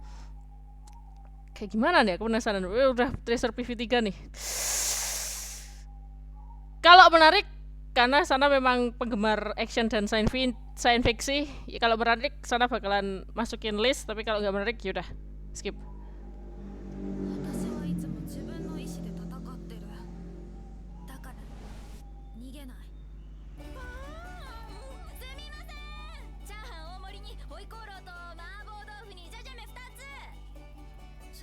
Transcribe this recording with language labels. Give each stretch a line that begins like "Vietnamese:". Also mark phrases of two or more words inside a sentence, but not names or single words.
Indonesian: Kayak gimana nih? Aku penasaran. Udah tracer PV3 nih. Kalau menarik karena sana memang penggemar action dan
English: science fiction.
Indonesian: Ya, kalau menarik sana bakalan masukin list, tapi kalau nggak menarik yaudah skip.
Japanese: 私はいつも自分の意志で戦ってる。だから逃げない。すみません。チャーハン大盛りにホイコーローと麻婆豆腐にジャジャメ2つ。